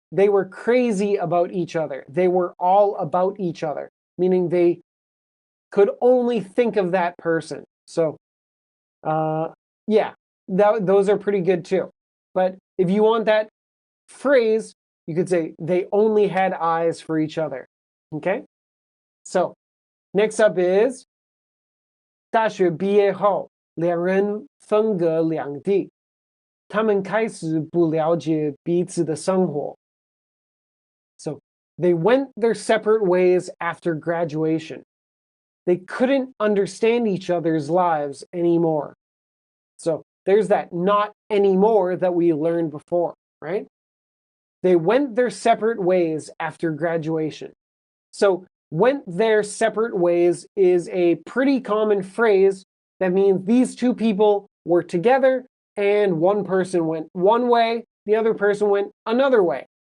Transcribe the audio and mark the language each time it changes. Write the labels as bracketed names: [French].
[English] They were crazy about each other. They were all about each other, meaning they could only think of that person. So, those are pretty good too. But if you want that phrase, you could say they only had eyes for each other. Okay? So, next up is [Chinese] 大学毕业后，两人分隔两地，他们开始不了解彼此的生活。 [English] So, they went their separate ways after graduation. They couldn't understand each other's lives anymore. So there's that not anymore that we learned before, right? They went their separate ways after graduation. So went their separate ways is a pretty common phrase that means these two people were together and one person went one way, the other person went another way.